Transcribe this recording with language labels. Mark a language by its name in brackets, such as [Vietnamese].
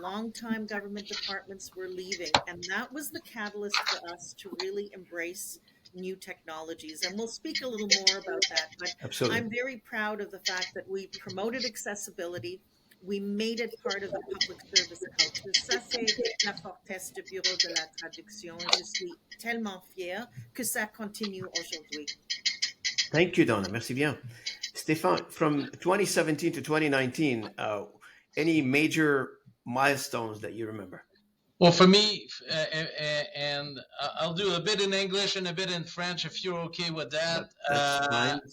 [English] Long-time government departments were leaving, and that was the catalyst for us to really embrace new technologies. And we'll speak a little more about that, but Absolutely. I'm very proud of the fact that we promoted accessibility. We made it part of the public service culture. [French] Ça, c'est la fortesse du Bureau de la Traduction. Je suis tellement fière que ça continue aujourd'hui. [English] Thank you, Donna. [French] Merci bien. [English] Stéphan, from 2017 to 2019, any major milestones that you remember? Well, for me, and I'll do a bit in English and a bit in French if you're okay with that. That's fine.